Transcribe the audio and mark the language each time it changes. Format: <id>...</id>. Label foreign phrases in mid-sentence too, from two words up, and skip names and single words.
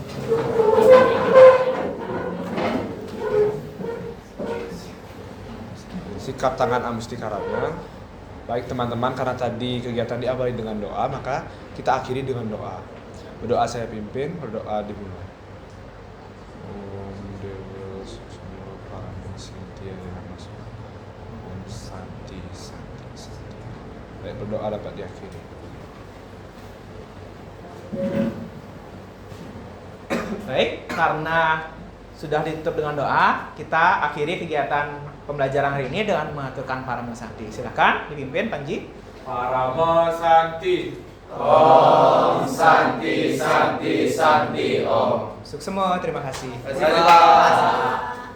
<id>Sikap tangan Amustikaranya. Baik teman-teman, karena tadi kegiatan diawali dengan doa, maka kita akhiri dengan doa. Berdoa saya pimpin, berdoa dimulai.</id> <sa>Om Dewa Susuma Paramesintia Namasu. Om Santi Santi Santi.</sa> <id>Baik, berdoa dapat diakhiri. Baik, karena sudah ditutup dengan doa, kita akhiri kegiatan pembelajaran hari ini dengan mengaturkan Parama Santi. Silakan dipimpin Panji.</id> <sa>Parama Santi. Om Santi Santi Santi Om.</sa> <id>Sukses semua, terima kasih. Terima kasih.</id>